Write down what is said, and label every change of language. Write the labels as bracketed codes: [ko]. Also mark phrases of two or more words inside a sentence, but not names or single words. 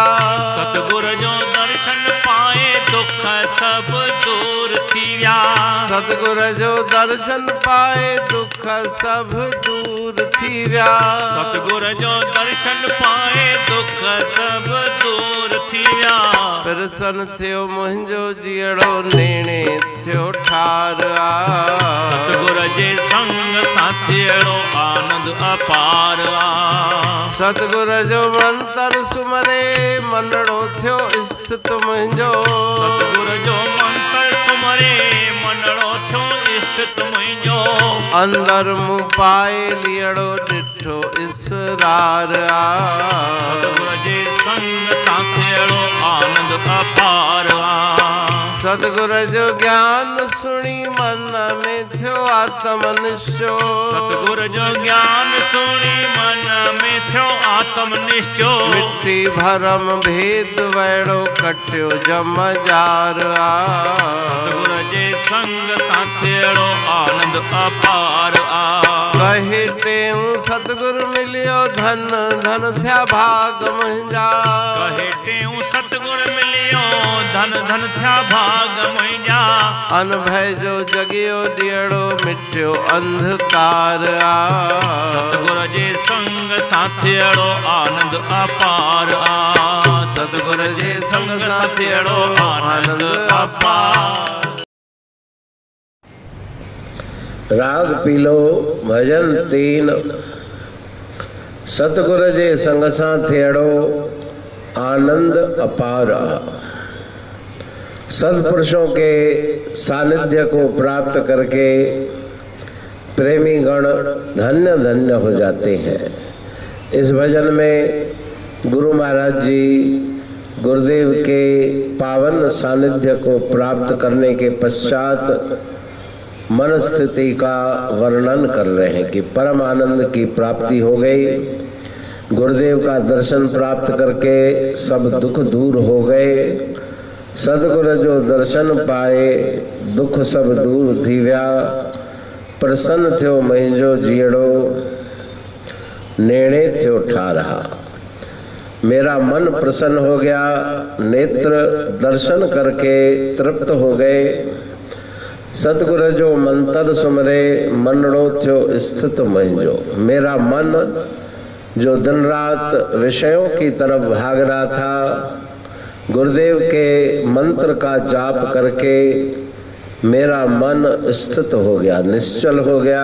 [sd] सतगुर जो दर्शन पाए दुख सब दूर थिया। सतगुर जो दर्शन पाए दुख सब दूर थिया। सतगुर जो दर्शन पाए दुख सब दूर थिया। प्रसन्न थियो मुंहिंजो जीअड़ो नेणे थियो ठार आ। सतगुर जे संग साथियड़ो आनंद अपार आ। सतगुर जो मंत्र सुमरे मनड़ो थियो स्थित मुंहिंजो। सतगुर जो मंत्र सुमरे मनड़ो थियो स्थित मुंहिंजो। अंदर मुँह पाए लियड़ो ॾिठो इसरार आ। सतगुर जे संग साथियड़ो आनंद अपार आ। सतगुर जो ज्ञान सुनी मन में थियो आत्मनिश्चो। सतगुर जो ज्ञान सुनी मन में थियो आत्मनिश्चो। मिट्टी भरम भेद वैड़ो कटियो जम जार आ। सतगुर जे संग साथियड़ो आनंद अपार आ। कहे टेऊं सतगुर मिलियो धन धन थिया भाग मुंहिंजा। कहे टेऊं सतगुर मिलियो धन धन थिया भाग मुंहिंजा। अनभय जो जगियो ॾियड़ो मिटियो अंधकार आ। सतगुर जे संग साथियड़ो आनंद अपार आ। सतगुर जे संग साथियड़ो आनंद अपार। राग पीलो भजन 3। सतगुर जे संग सां थियड़ो आनंद अपार आ। [hi] सत्पुरुषों के सानिध्य को प्राप्त करके प्रेमी गण धन्य धन्य हो जाते हैं। इस भजन में गुरु महाराज जी गुरुदेव के पावन सानिध्य को प्राप्त करने के पश्चात मन स्थिति का वर्णन कर रहे हैं कि परम आनंद की प्राप्ति हो गई। गुरुदेव का दर्शन प्राप्त करके सब दुख दूर हो गए। [sd] सतगुर जो दर्शन पाए दुख सब दूर थी विया। प्रसन्न थियो मुंहिंजो जीअड़ो नेणे थियो ठारहा। [hi] मेरा मन प्रसन्न हो गया। नेत्र दर्शन करके तृप्त हो गए। [sd] सतगुर जो मंत्र सुमरे मनड़ो थियो स्थित मुंहिंजो। [hi] मेरा मन जो दिन रात विषयों की तरफ भाग रहा था, गुरुदेव के मंत्र का जाप करके मेरा मन स्थित हो गया, निश्चल हो गया।